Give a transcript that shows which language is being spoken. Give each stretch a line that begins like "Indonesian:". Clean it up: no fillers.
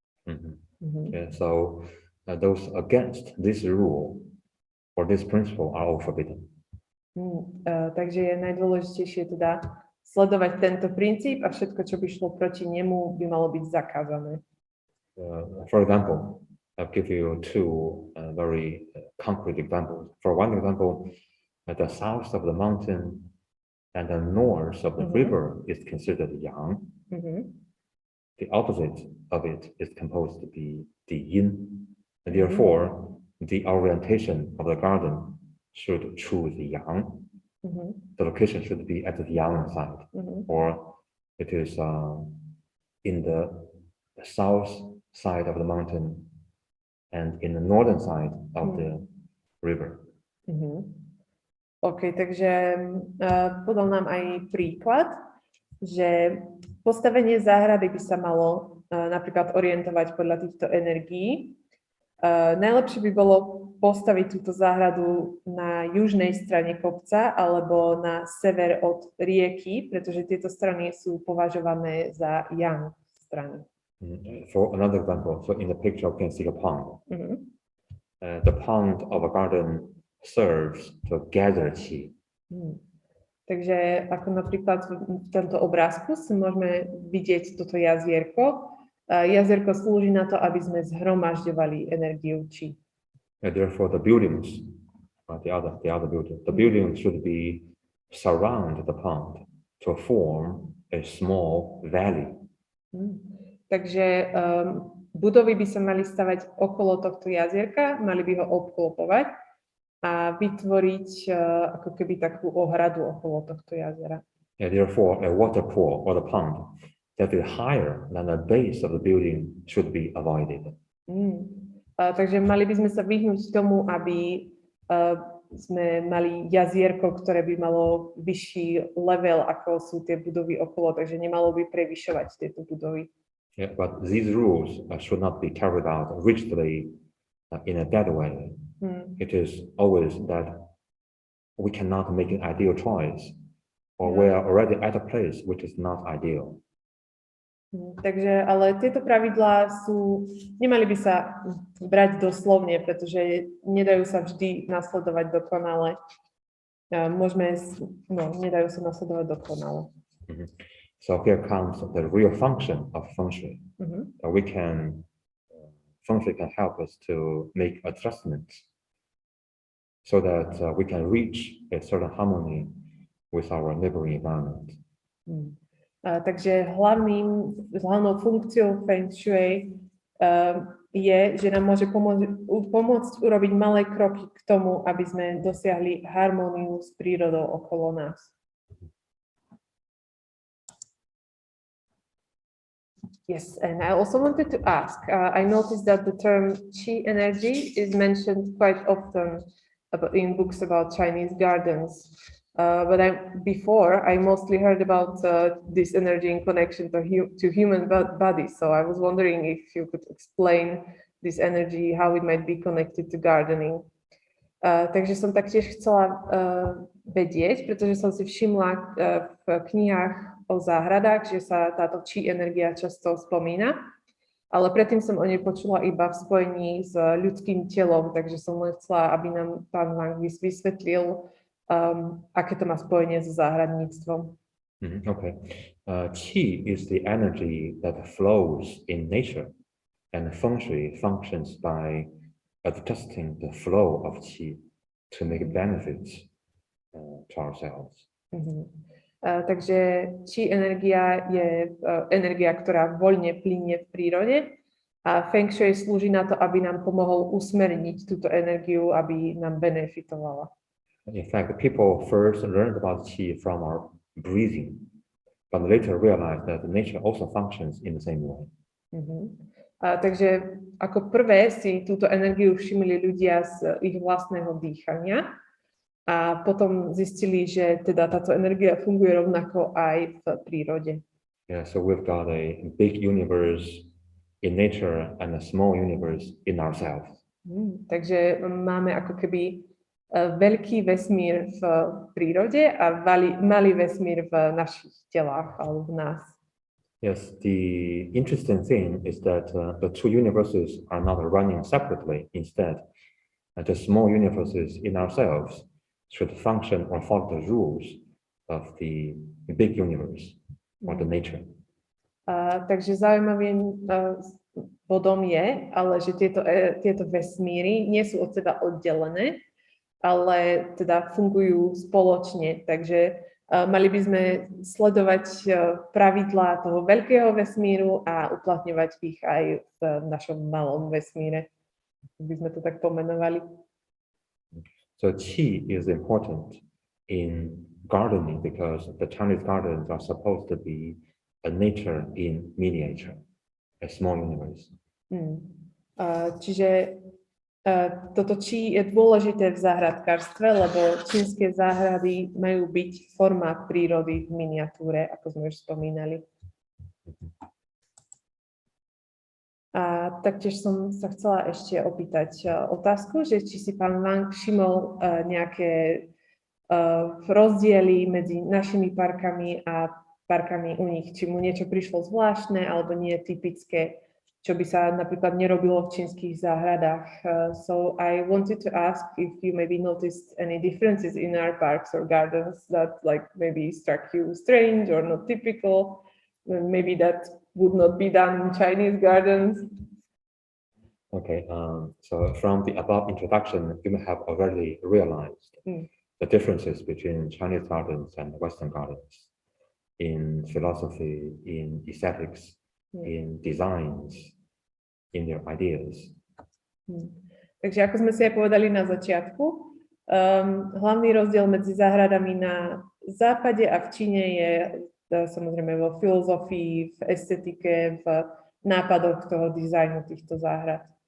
English: Yeah, so those against this rule or this principle are all forbidden.
Slovak: Takže je najdôležitejšie teda sledovať tento princíp a všetko, čo by šlo proti nemu, by malo byť zakázané.
English: For example, I'll give you two very concrete examples. For one example, at the south of the mountain and the north of the river is considered yang. The opposite of it is composed to be the yin. And therefore, the orientation of the garden should choose the yang. The location should be at the yang side, or it is in the south side of the mountain and in the northern side of the river.
Slovak: OK, takže podal nám aj príklad, že postavenie záhrady by sa malo napríklad orientovať podľa týchto energií. Najlepšie by bolo postaviť túto záhradu na južnej strane kopca alebo na sever od rieky, pretože tieto strany sú považované za yang strany.
English: For another example, so in the picture you can see a pond. The pond of a garden serves to gather qi.
Slovak: Takže ako napríklad v tomto obrázku si môžeme vidieť toto jazierko. Jazierko slúži na to, aby sme zhromažďovali energiu chi.
English: And therefore, the buildings, the other building, the building should be surround the pond to form a small valley.
Slovak: Takže budovy by sa mali stavať okolo tohto jazierka, mali by ho obklopovať a vytvoriť ako keby takú ohradu okolo tohto jazera.
English: And therefore, a waterfall or the pond that is higher than the base of the building should be avoided.
Slovak: Takže mali by sme sa vyhnúť tomu, aby sme mali jazierko, ktoré by malo vyšší level, ako sú tie budovy okolo, takže nemalo by prevyšovať tieto budovy.
English: Yeah, but these rules should not be carried out rigidly in a bad way. It is always that we cannot make an ideal choice, or we are already at a place which is not ideal.
Slovak: Takže, ale tieto pravidlá nemali by sa brať doslovne, pretože nedajú sa vždy nasledovať dokonale. Nedajú sa nasledovať dokonale.
English: So here comes the real function of feng shui. Feng shui can help us to make adjustments so that we can reach a certain harmony with our neighboring environment.
Slovak: Takže hlavnou funkciou Feng Shui je, že nám môže pomôcť urobiť malé kroky k tomu, aby sme dosiahli harmóniu s prírodou okolo nás.
English: Yes, and I also wanted to ask, I noticed that the term qi energy is mentioned quite often in books about Chinese gardens. But before I mostly heard about this energy in connection to human body. So I was wondering if you could explain this energy, how it might be connected to gardening.
Slovak: Takže som taktiež chcela vedieť, pretože som si všimla v knihách o záhradách, že sa táto chi energia často spomína, ale predtým som o nej počula iba v spojení s ľudským telom, takže som len chcela, aby nám pán Wang vysvetlil, aké to má spojenie so záhradníctvom.
English: Okay. Qi is the energy that flows in nature, and feng shui functions by adjusting the flow of qi to make benefits to ourselves.
Slovak: Takže qi energia je energia, ktorá voľne plynie v prírode a feng shui slúži na to, aby nám pomohol usmerniť túto energiu, aby nám benefitovala.
English: In fact, people first learned about qi from our breathing, but later realized that nature also functions in the same way.
Slovak: Takže ako prvé si túto energiu všimli ľudia z ich vlastného dýchania a potom zistili, že teda táto energia funguje rovnako aj v prírode.
English: Yeah, so we've got a big universe in nature and a small universe in ourselves.
Slovak: Takže máme ako keby veľký vesmír v prírode a malý vesmír v našich telách alebo v nás.
English: Yes, the interesting thing is that the two universes are not running separately. Instead, the small universes in ourselves should function or follow the rules of the big universe or the nature.
Slovak: Takže zaujímavým bodom je, ale že tieto vesmíry nie sú od seba oddelené, ale teda fungujú spoločne, takže mali by sme sledovať pravidlá toho veľkého vesmíru a uplatňovať ich aj v našom malom vesmíre, by sme to tak pomenovali.
English: So qi is important in gardening because the Chinese gardens are supposed to be a nature in miniature, a small universe.
Slovak: Čiže toto chi je dôležité v záhradkárstve, lebo čínske záhrady majú byť forma prírody v miniatúre, ako sme už spomínali. A taktiež som sa chcela ešte opýtať otázku, že či si pán Wang všimol nejaké rozdiely medzi našimi parkami a parkami u nich, či mu niečo prišlo zvláštne alebo nie typické, čo by sa napríklad nerobilo v čínskych záhradách.
English: So I wanted to ask if you maybe noticed any differences in our parks or gardens that like maybe struck you strange or not typical, maybe that would not be done in Chinese gardens. Okay, so from the above introduction, you may have already realized the differences between Chinese gardens and Western gardens in philosophy, in aesthetics, in designs, in their ideas.
Slovak: Takže ako sme si aj povedali na začiatku, hlavný rozdiel medzi záhradami na západe a v Číne je samozrejme vo filozofii, v estetike, v nápadoch toho dizajnu týchto záhrad.